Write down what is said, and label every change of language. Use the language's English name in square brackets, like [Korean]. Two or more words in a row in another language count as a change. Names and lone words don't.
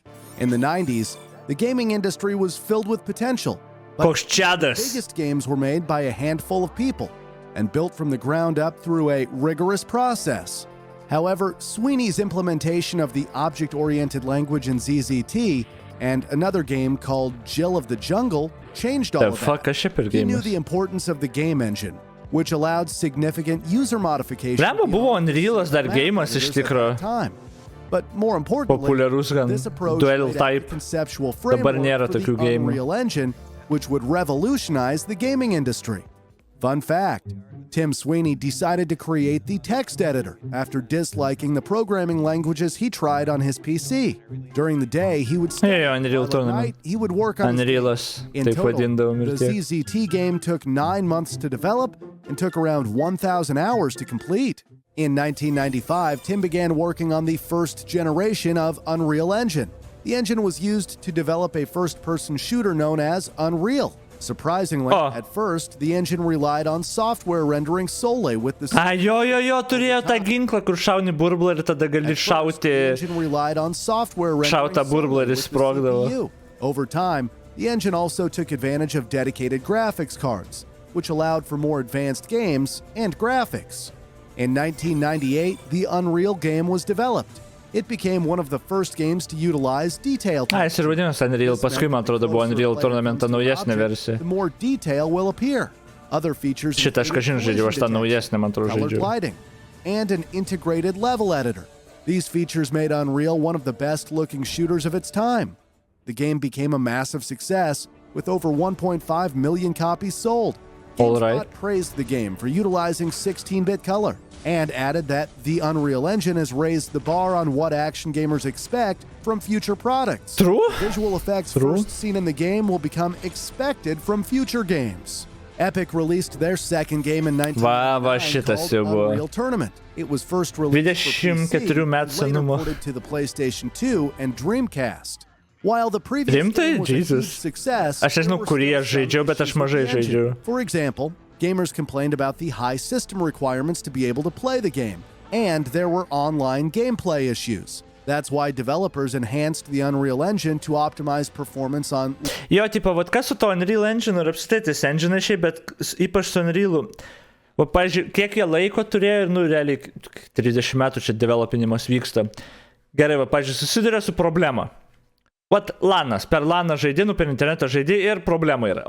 [English] In the 90s, the gaming industry was filled with potential, but the biggest games were made by a handful of people and built from the ground up through a rigorous process. However, Sweeney's implementation of the object-oriented language in ZZT and another game called Jill of the Jungle changed all of that. He knew the importance of the game engine, which allowed significant user modification. [Lithuanian] Buvo Unrealas dar geimas iš tikro. [English] But more importantly, this approach made a conceptual framework for the Unreal Engine, which would revolutionize the gaming industry. Fun fact, Tim Sweeney decided to create the text editor after disliking the programming languages he tried on his PC. During the day, he would study, Unreal while at night, he would work on his [Lithuanian] Unrealas, [English] game. In [Lithuanian] taip [English] total, [Lithuanian] vadindavom [English] the [Lithuanian] ir tiek. [English] ZZT game took 9 months to develop and took around 1,000 hours to complete. In 1995, Tim began working on the first generation of Unreal Engine. The engine was used to develop a first-person shooter known as Unreal. Surprisingly, at first, the engine relied on software rendering solely with the... [Lithuanian] Jo, turėjo tą ginklą, kur šauni burblą ir tada gali šauti... Šautą burblą ir sprogdavo. [English] Over time, the engine also took advantage of dedicated graphics cards, which allowed for more advanced games and graphics. In 1998, the Unreal game was developed. It became one of the first games to utilize detail. [Lithuanian] Jis ir vadinosi Unreal, paskui man atrodo buvo Unreal Tournamentą naujesnė versija. [English] The more detail will appear. Other features [Lithuanian] Šitą aš kažin žaidžiau, aš tą naujesnę man atrodo [English] colored [Lithuanian] žaidžiau. [English] lighting, and an integrated level editor. These features made Unreal one of the best-looking shooters of its time. The game became a massive success, with over 1.5 million copies sold. GameSpot praised the game for utilizing 16-bit color, and added that the Unreal Engine has raised the bar on what action gamers expect from future products. True. Visual effects first seen in the game will become expected from future games. Epic released their second game in 1999 called Unreal Tournament. It was first released for PC, later ported to the PlayStation 2 and Dreamcast. While the previous game was a huge success, [Lithuanian] aš nežinau, kurį aš žaidžiau, bet aš mažai žaidžiau. [English] For example, gamers complained about the high system requirements to be able to play the game, and there were online gameplay issues. That's why developers enhanced the Unreal Engine to optimize performance on... [Lithuanian] Jo, tipo, vat kas su to Unreal Engine ir apskritai tais engine šiaip, bet ypač su Unreal'u. Va, pavyzdžiui, kiek jie laiko turėjo ir, realiai 30 metų čia developinimas vyksta. Gerai, va, pavyzdžiui, susiduria su problema. Vat LANas, per LANą žaidį, per internetą žaidį ir problema yra.